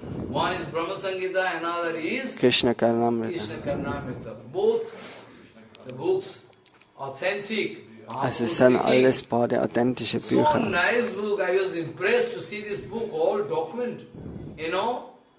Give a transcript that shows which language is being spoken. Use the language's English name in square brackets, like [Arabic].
[English] one is Brahma Sangita, another is Krishna Karnamrita. Both the books authentic. [German] Also es sind alles beide authentische Bücher. [English] So nice book. I was impressed to see this book, all document. You know,